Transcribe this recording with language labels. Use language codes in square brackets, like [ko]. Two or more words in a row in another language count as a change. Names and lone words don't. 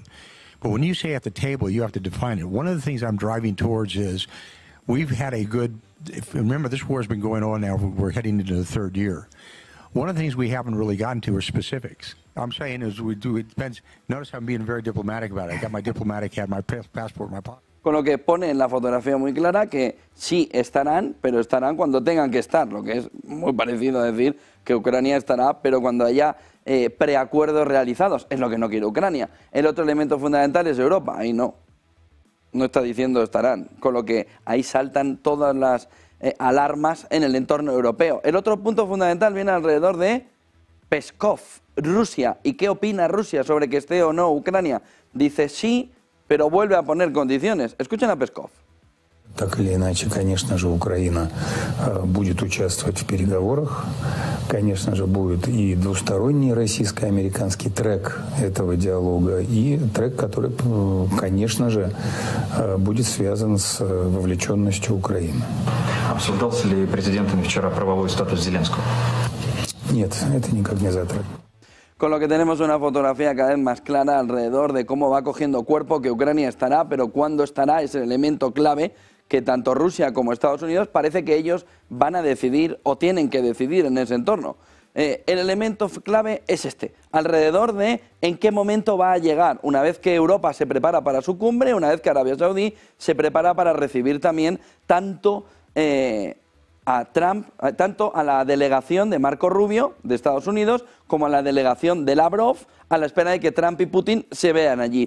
[en] But when you say at the table, you have to define it. One of the things I'm driving towards is we've had a good, remember this war has been going on now, we're heading into the third year. One of the things we haven't really gotten to are specifics. I'm saying is it depends, notice I'm being very diplomatic about it. I got my diplomatic hat, my passport in my pocket. [es] Con lo que pone en la fotografía muy clara que sí estarán, pero estarán cuando tengan que estar, lo que es muy parecido a decir que Ucrania estará, pero cuando haya preacuerdos realizados, es lo que no quiere Ucrania. El otro elemento fundamental es Europa, ahí no está diciendo estarán, con lo que ahí saltan todas las alarmas en el entorno europeo. El otro punto fundamental viene alrededor de Peskov, Rusia. ¿Y qué opina Rusia sobre que esté o no Ucrania? Dice sí, pero vuelve a poner condiciones. Escuchen a Peskov. [ru] Так или иначе, конечно же, Украина будет участвовать в переговорах. Конечно же, будет и двусторонний российско-американский трек этого диалога, и трек, который, конечно же, будет связан с вовлеченностью Украины. Обсуждался ли президентами вчера правовой статус Зеленского? Нет, это никак не затрагивается. [es] Con lo que tenemos una fotografía cada vez más clara alrededor de cómo va cogiendo cuerpo, que Ucrania estará, pero cuándo estará es el elemento clave que tanto Rusia como Estados Unidos parece que ellos van a decidir o tienen que decidir en ese entorno. el elemento clave es este, alrededor de en qué momento va a llegar, una vez que Europa se prepara para su cumbre, una vez que Arabia Saudí se prepara para recibir también tanto a Trump, tanto a la delegación de Marco Rubio de Estados Unidos como a la delegación de Lavrov, a la espera de que Trump y Putin se vean allí.